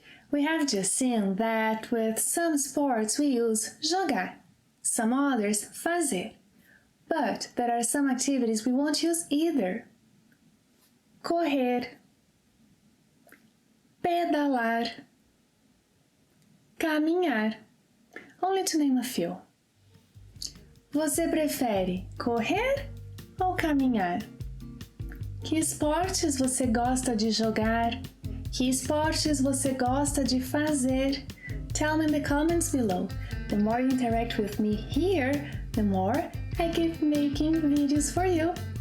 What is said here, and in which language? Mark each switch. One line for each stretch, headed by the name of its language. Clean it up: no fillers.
English: We have just seen that with some sports we use jogar, some others fazer, but there are some activities we won't use either.
Portuguese: Correr, pedalar, caminhar,
English: only to name a few.
Portuguese: Você prefere correr ou caminhar? Que esportes você gosta de jogar? Que esportes você gosta de fazer?
English: Tell me in the comments below. The more you interact with me here, the more I keep making videos for you.